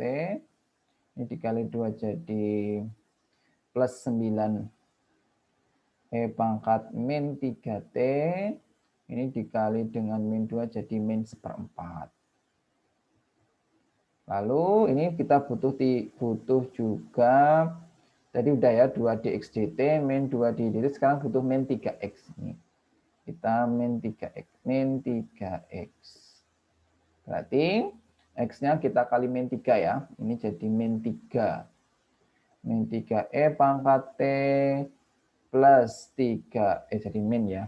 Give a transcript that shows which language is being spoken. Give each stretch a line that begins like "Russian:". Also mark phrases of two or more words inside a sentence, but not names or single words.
Indonesian: Ini dikali 2 jadi plus 9 e pangkat min 3t. Ini dikali dengan min 2 jadi min 1/4. Lalu ini kita butuh juga, tadi udah ya 2 dx dt min 2 dy dt, sekarang butuh min 3x. Ini. Kita min 3x. Min 3x. Berarti x-nya kita kali min 3 ya. Ini jadi min 3. Min 3e pangkat t plus 3. Jadi min ya.